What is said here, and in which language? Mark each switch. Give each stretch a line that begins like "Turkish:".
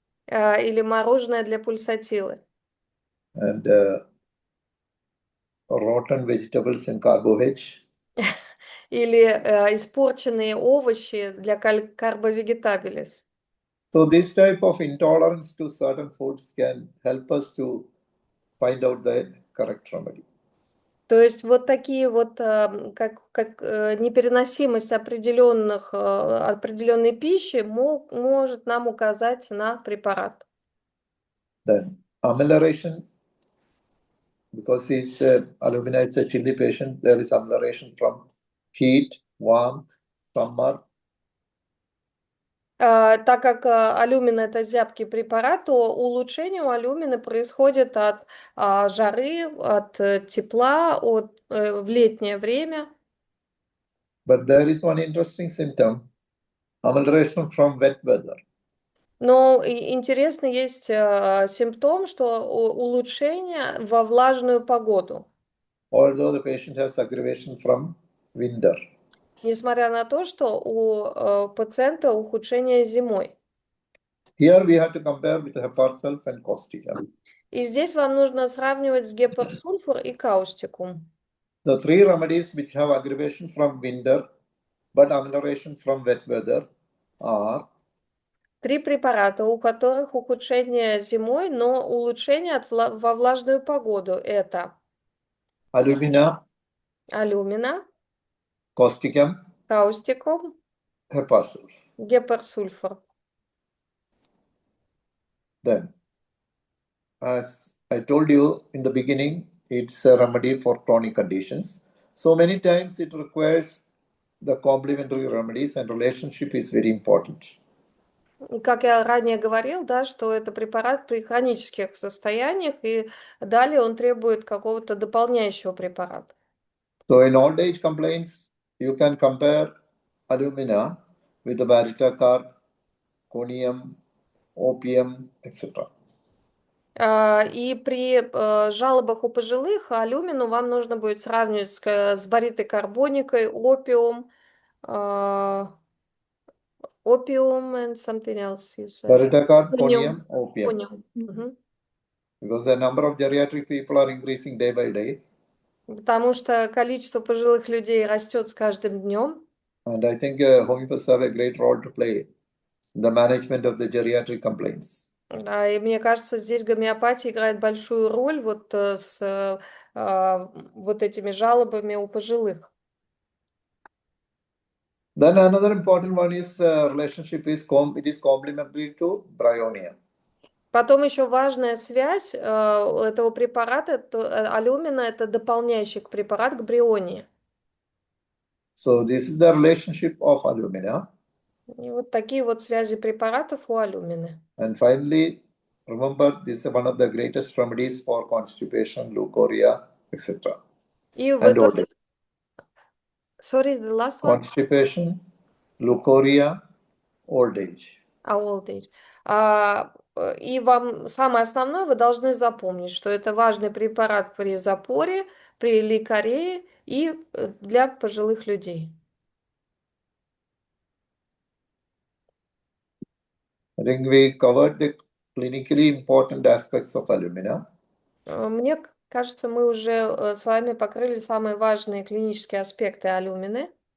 Russian: или мороженое для пульсатилы.
English: and rotten vegetables in carbohydrate.
Russian: Или испорченные овощи для карбовегетабилис.
English: So this type of intolerance to certain foods can help us to find out the correct remedy.
Russian: То есть вот такие вот, как непереносимость определенной пищи может нам указать на препарат.
English: Then amelioration, because he's alumina, it's a chilly patient, there is amelioration from heat, warmth, summer.
Russian: Так как алюмин это зябкий препарат, то улучшение у алюмина происходит от жары, от тепла, в летнее время.
English: But there is one interesting symptom, amelioration from wet weather.
Russian: Но интересно есть симптом, что улучшение во влажную погоду.
English: Although the patient has aggravation from winter.
Russian: Несмотря на то, что у пациента ухудшение зимой.
English: Here we have to compare with heparsulf and causticum.
Russian: И здесь вам нужно сравнивать с гепарсульфур и каустикум.
English: The three remedies which have aggravation from winter but amelioration from wet weather are
Russian: 3 препарата, у которых ухудшение зимой, но улучшение во влажную погоду. Это
English: alumina,
Russian: алюмина,
English: causticum,
Russian: каустикум,
English: heparsulf.
Russian: гепарсульфур.
English: Then, as I told you in the beginning, it's a remedy for chronic conditions. So many times it requires the complementary remedies, and relationship is very important.
Russian: И как я ранее говорил, да, что это препарат при хронических состояниях, и далее он требует какого-то дополняющего препарата.
English: So in old age complaints, you can compare alumina with the baritacarb, conium, opium, etc.
Russian: И при жалобах у пожилых алюмину вам нужно будет сравнивать с баритой карбоникой, опиум
English: and something else you said. Baritacarb, conium, opium.
Russian: Кониум. Мгм.
English: Because the number of geriatric people are increasing day by day.
Russian: Потому что количество пожилых людей растет с каждым днем.
English: And I think homeopaths have a great role to play in the management of the geriatric complaints.
Russian: Да, и мне кажется, здесь гомеопатия играет большую роль с вот этими жалобами у пожилых.
English: Then another important one is relationship is it is complementary to bryonia.
Russian: Потом еще важная связь этого препарата, алюмина, это дополняющий препарат к брионии.
English: So this is the relationship of alumina.
Russian: И вот такие вот связи препаратов у алюмины.
English: And finally, remember this is one of the greatest remedies for constipation, leukorrhea, etc.
Russian: И в
English: And
Russian: итоге...
English: old age. Sorry, the last one? Constipation, leukorrhea, old age. Old age.
Russian: И вам самое основное вы должны запомнить, что это важный препарат при запоре, при лейкорее и для пожилых людей.
English: I think we covered the clinically important aspects of alumina.
Russian: Мне кажется, мы уже с вами покрыли самые важные клинические аспекты алюмины.